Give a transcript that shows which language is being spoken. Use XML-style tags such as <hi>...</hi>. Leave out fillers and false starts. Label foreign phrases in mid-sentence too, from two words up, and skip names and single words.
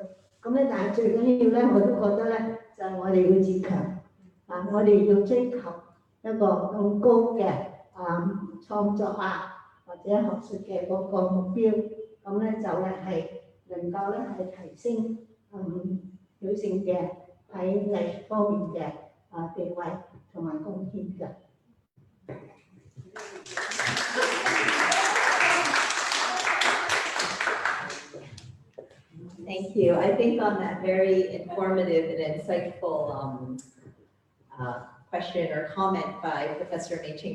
<yue>咁咧，但係最緊要咧，我都覺得咧就係我哋要自強我哋要追求一個更高嘅創作或者學術嘅嗰個目標。咁咧就咧係能夠咧係提升女性嘅喺藝術方面嘅地位同埋貢獻嘅。</yue> <en>Thank you. I think on that very informative and insightful question or comment by Professor Mei-Ching</en>